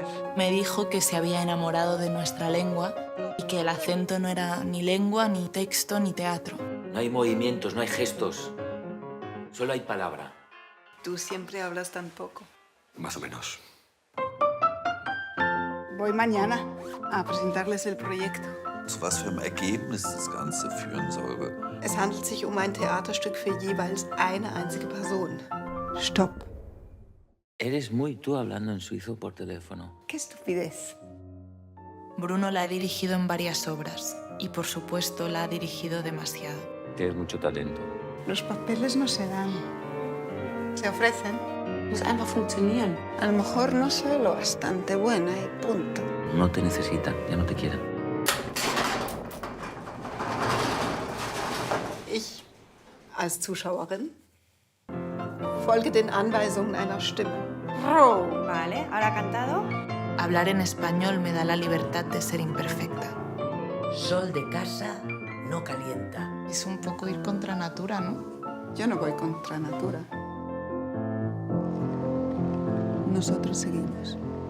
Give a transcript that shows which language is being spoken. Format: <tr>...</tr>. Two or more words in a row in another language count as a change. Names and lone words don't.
<es>Me dijo que se había enamorado de nuestra lengua y que el acento no era ni lengua, ni texto, ni teatro. No hay movimientos, no hay gestos. Solo hay palabra. Tú siempre hablas tan poco. Más o menos. Voy mañana a presentarles el proyecto.</es> <de>Zu was für einem Ergebnis das Ganze führen soll. Es handelt sich um ein Theaterstück für jeweils eine einzige Person. Stopp.</de> <es>Eres muy tú hablando en suizo por teléfono. ¡Qué estupidez! Bruno la ha dirigido en varias obras y, por supuesto, la ha dirigido demasiado. Tienes mucho talento. Los papeles no se dan. Se ofrecen.</es> <de>Muss einfach funktionieren.</de> <es>A lo mejor no soy lo bastante buena y punto. No te necesitan, ya no te quieren.</es> <de>Ich, als Zuschauerin, folge den Anweisungen einer Stimme.</de> <es>Vale, ¿ahora cantado? Hablar en español me da la libertad de ser imperfecta. Sol de casa no calienta. Es un poco ir contra natura, ¿no? Yo no voy contra natura. Nosotros seguimos.</es>